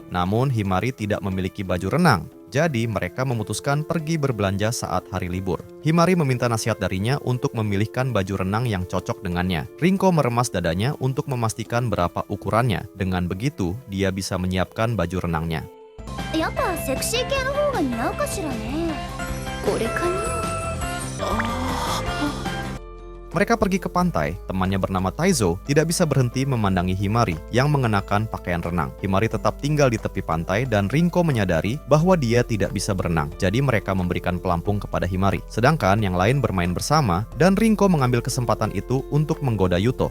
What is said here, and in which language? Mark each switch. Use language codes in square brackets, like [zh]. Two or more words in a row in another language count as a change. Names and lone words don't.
[id] Namun Himari tidak memiliki baju renang. Jadi mereka memutuskan pergi berbelanja saat hari libur. Himari meminta nasihat darinya untuk memilihkan baju renang yang cocok dengannya. Rinko meremas dadanya untuk memastikan berapa ukurannya. Dengan begitu, dia bisa menyiapkan baju renangnya. [ja] やっぱセクシー系の方が似合うかしらね。これかな。 [id] Mereka pergi ke pantai. Temannya bernama Taizo tidak bisa berhenti memandangi Himari yang mengenakan pakaian renang. Himari tetap tinggal di tepi pantai dan Rinko menyadari bahwa dia tidak bisa berenang. Jadi mereka memberikan pelampung kepada Himari. Sedangkan yang lain bermain bersama dan Rinko mengambil kesempatan itu untuk menggoda Yuto.